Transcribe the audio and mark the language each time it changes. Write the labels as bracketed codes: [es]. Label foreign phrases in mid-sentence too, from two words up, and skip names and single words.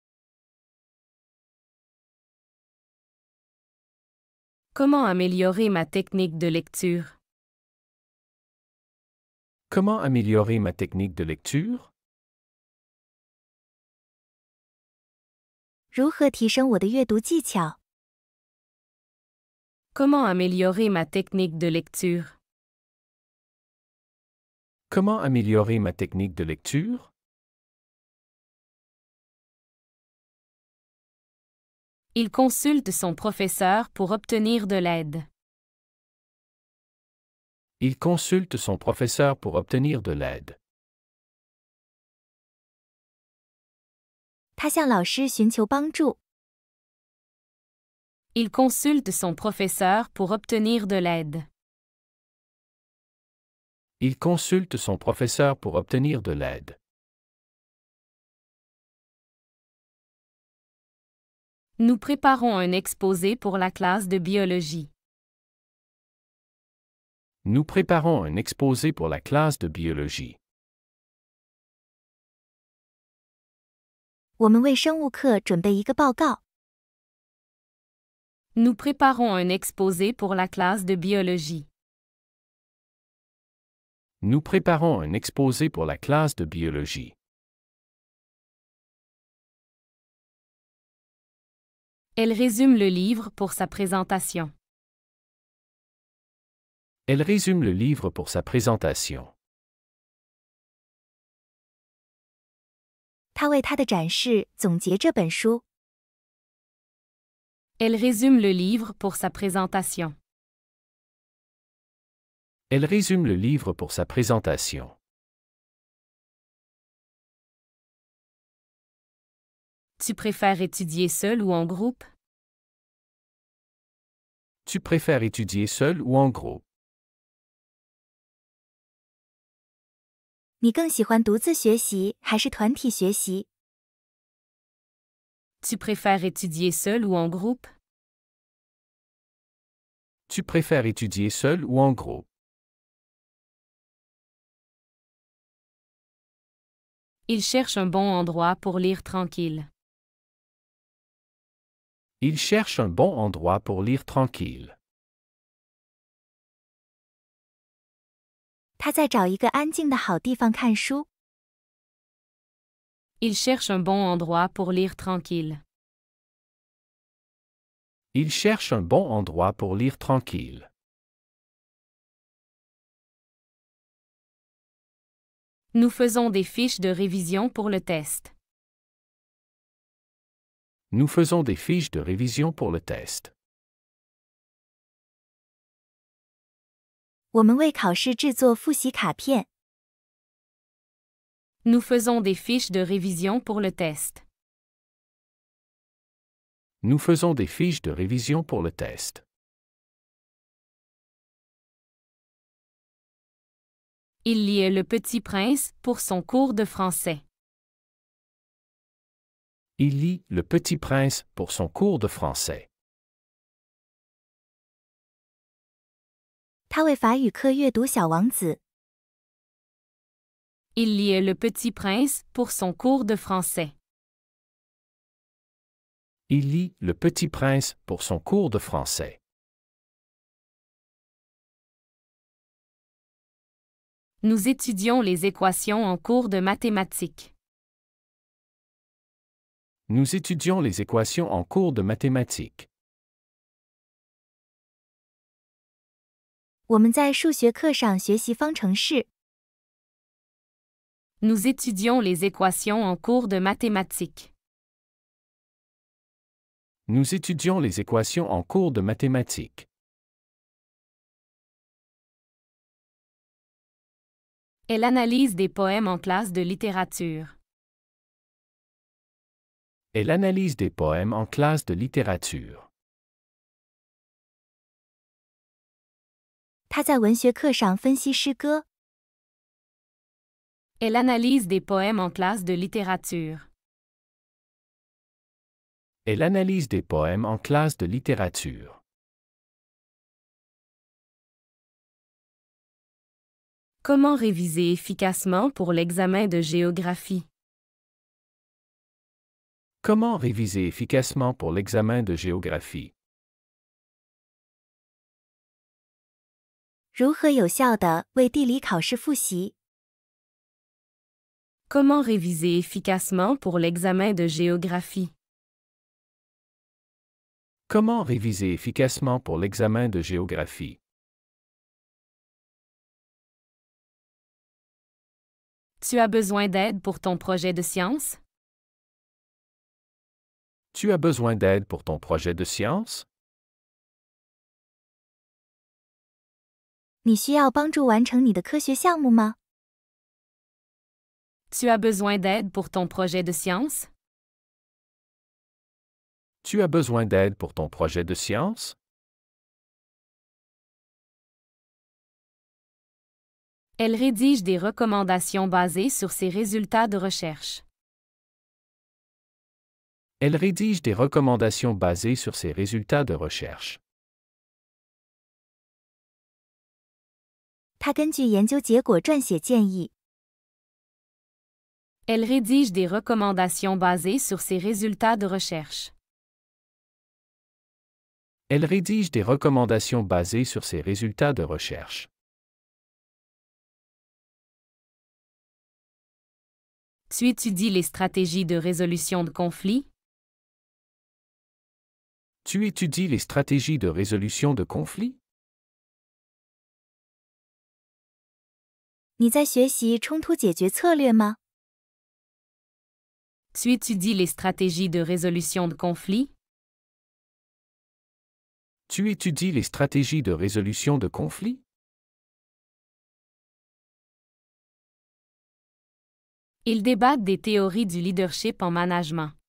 [fr] Comment améliorer ma technique de lecture? Comment améliorer ma technique de lecture? [zh] 如何提升我的阅读技巧？ [fr] Comment améliorer ma technique de lecture? Comment améliorer ma technique de lecture? Il consulte son professeur pour obtenir de l'aide. Il consulte son professeur pour obtenir de l'aide. [zh] 他向老师寻求帮助。 [fr] Il consulte son professeur pour obtenir de l'aide. Il consulte son professeur pour obtenir de l'aide. Nous préparons un exposé pour la classe de biologie. Nous préparons un exposé pour la classe de biologie. [zh] 我们为生物课准备一个报告。 [fr] Nous préparons un exposé pour la classe de biologie. Nous préparons un exposé pour la classe de biologie. Elle résume le livre pour sa présentation. Elle résume le livre pour sa présentation. [zh] 他为他的展示总结这本书。 [fr] Elle résume le livre pour sa présentation. Elle résume le livre pour sa présentation. Tu préfères étudier seul ou en groupe? Tu préfères étudier seul ou en groupe? [zh] 你更喜欢独自学习还是团体学习？ [fr] Tu préfères étudier seul ou en groupe? Tu préfères étudier seul ou en groupe? Il cherche un bon endroit pour lire tranquille. Il cherche un bon endroit pour lire tranquille. [zh] 他在找一个安静的好地方看书。 [fr] Il cherche un bon endroit pour lire tranquille. Il cherche un bon endroit pour lire tranquille. Nous faisons des fiches de révision pour le test. Nous faisons des fiches de révision pour le test. [zh] 我们为考试制作复习卡片。 [fr] Nous faisons des fiches de révision pour le test. Nous faisons des fiches de révision pour le test. Il lit Le Petit Prince pour son cours de français. Il lit Le Petit Prince pour son cours de français. [zh] 他为法语课阅读《小王子》。 [fr] Il lit Le Petit Prince pour son cours de français. Il lit Le Petit Prince pour son cours de français. Nous étudions les équations en cours de mathématiques. Nous étudions les équations en cours de mathématiques. [zh] 我们在数学课上学习方程式。 [fr] Nous étudions les équations en cours de mathématiques. Nous étudions les équations en cours de mathématiques. Elle analyse des poèmes en classe de littérature. Elle analyse des poèmes en classe de littérature. [zh] 他在文学课上分析诗歌。 [fr] Elle analyse des poèmes en classe de littérature. Elle analyse des poèmes en classe de littérature. Comment réviser efficacement pour l'examen de géographie? Comment réviser efficacement pour l'examen de géographie? [zh] 如何有效地为地理考试复习？ [fr] Comment réviser efficacement pour l'examen de géographie? Comment réviser efficacement pour l'examen de géographie? Tu as besoin d'aide pour ton projet de science? Tu as besoin d'aide pour ton projet de science? [zh] 你需要帮助完成你的科学项目吗？ [fr] Tu as besoin d'aide pour ton projet de science? Tu as besoin d'aide pour ton projet de science? Elle rédige des recommandations basées sur ses résultats de recherche. Elle rédige des recommandations basées sur ses résultats de recherche. [zh] 他根据研究结果撰写建议。 [fr] Elle rédige des recommandations basées sur ses résultats de recherche. Elle rédige des recommandations basées sur ses résultats de recherche. Tu étudies les stratégies de résolution de conflits? Tu étudies les stratégies de résolution de conflits? [zh] 你在学习冲突解决策略吗？ [fr] Tu étudies les stratégies de résolution de conflits? Tu étudies les stratégies de résolution de conflits? Ils débattent des théories du leadership en management.